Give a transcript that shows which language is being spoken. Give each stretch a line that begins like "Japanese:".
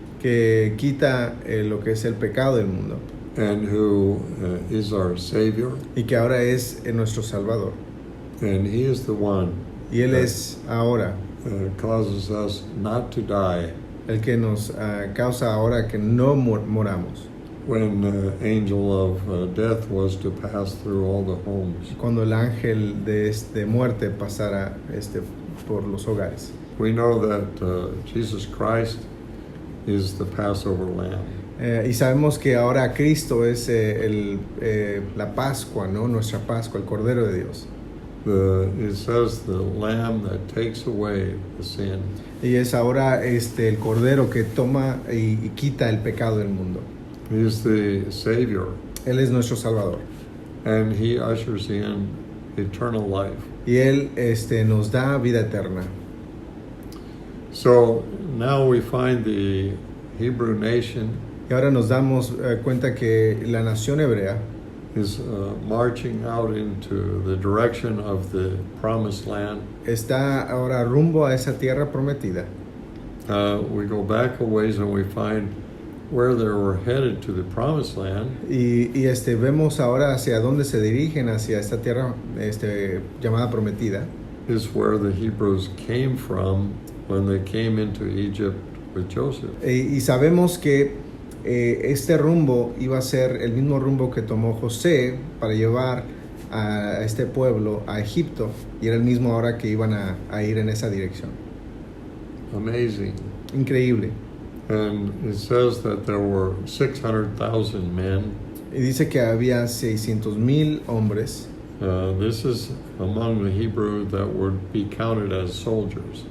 Spanish: que quita lo que es el pecado del mundo
English: and who is our Savior,
Spanish: y que ahora es nuestro Salvador.
English: and He is the one
Spanish: Y Él es ahora
English: causes us not to die
Spanish: el que nos causa ahora que no moramos.
English: when the angel of death was to pass through all the homes.
Spanish: Cuando el ángel de muerte pasara por los hogares.
English: We know that Jesus Christ is the Passover Lamb.
Spanish: Y sabemos que ahora Cristo es la Pascua, ¿no? Nuestra Pascua, el Cordero de Dios.
English: It says the Lamb that takes away the sin.
Spanish: Y es ahora el Cordero que toma y quita el pecado del mundo.
English: He is the Savior,
Spanish: Él es nuestro Salvador.
English: and He ushers in eternal life.
Spanish: Y Él nos da vida eterna.
English: So now we find the Hebrew nation
Spanish: Y ahora nos damos cuenta que la nación hebrea
English: is marching out into the direction of the promised land.
Spanish: está ahora rumbo a esa tierra prometida.
English: We go back a ways and we find where they were headed to the promised land
Spanish: Y vemos ahora hacia dónde se dirigen, hacia esta tierra llamada prometida.
English: is where the Hebrews came from when they came into Egypt with Joseph.
Spanish: Y sabemos que este rumbo iba a ser el mismo rumbo que tomó José para llevar a este pueblo a Egipto, y era el mismo ahora que iban a ir en esa dirección.
English: Amazing.
Spanish: Increíble.
English: And it says that there were 600,000 men.
Spanish: Y dice que había 600,000 hombres.
English: This is among the Hebrew that would be counted as soldiers.